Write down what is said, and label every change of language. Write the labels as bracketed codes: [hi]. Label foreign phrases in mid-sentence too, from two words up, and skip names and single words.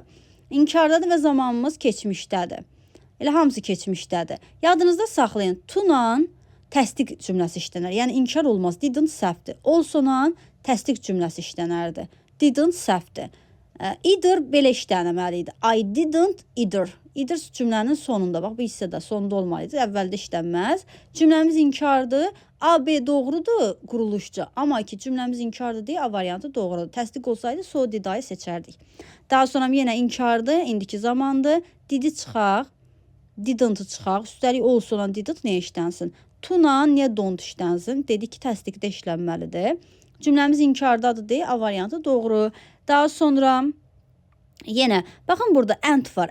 [az] İnkardadır və zamanımız keçmişdədir. Elə hamısı keçmişdədir. Yadınızda saxlayın. To-la təsdiq cümləsi işlənər. Yəni inkar olmaz. Didn't səhvdir. Also-la təsdiq cümləsi işlənərdi. Didn't səhvdir. Either belə işlənməli idi. [en] I didn't either. Either [az] cümlənin sonunda. Bax, bu hissədə sonunda olmalı idi. Əvvəldə işlənməz. Cümləmiz inkardır. A, B doğrudur quruluşca. Amma ki, cümləmiz inkardır deyə A variantı doğrudur. Təsdiq olsaydı, [en] so did- [az] i seçərdik. Daha sonra yenə inkardır. İndiki zamandır. Didi çıxaq. Didn't çıxaq. Üstəlik also-la didn't niyə işlənsin? To-la niyə don't işlənsin? Dedik ki, təsdiqdə işlənməlidir. Cümləmiz inkardadır deyə A variantı doğru. Daha sonra yenə baxın burada and var.